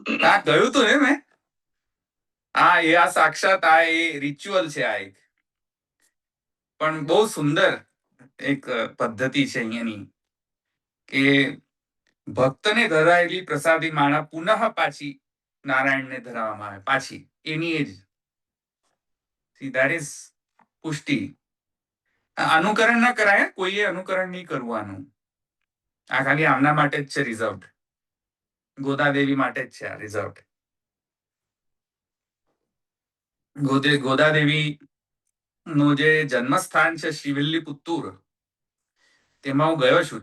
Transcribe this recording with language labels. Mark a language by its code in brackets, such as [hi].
[gu] આ કહ્યું તું ને મેં, આ સાક્ષાત આ એ રિચ્યુઅલ છે, આ એક પણ બહુ સુંદર એક પદ્ધતિ છે અહીંયાની કે ભક્તને ધરાયેલી પ્રસાદી માળા પુનઃ પાછી નારાયણને ધરાવવામાં આવે, પાછી એની એ જ. [en] See, that is પુષ્ટિ. [gu] અનુકરણ ના કરાય, કોઈએ અનુકરણ નહીં કરવું આનું. આ ખાલી આમના માટે જ છે રિઝર્વડ, ગોદાદેવી માટે જ છે આ રિઝર્વડ. ગોદાદેવી નું જે જન્મસ્થાન છે શ્રીવિલ્લીપુત્તુર, તેમાં હું ગયો છું.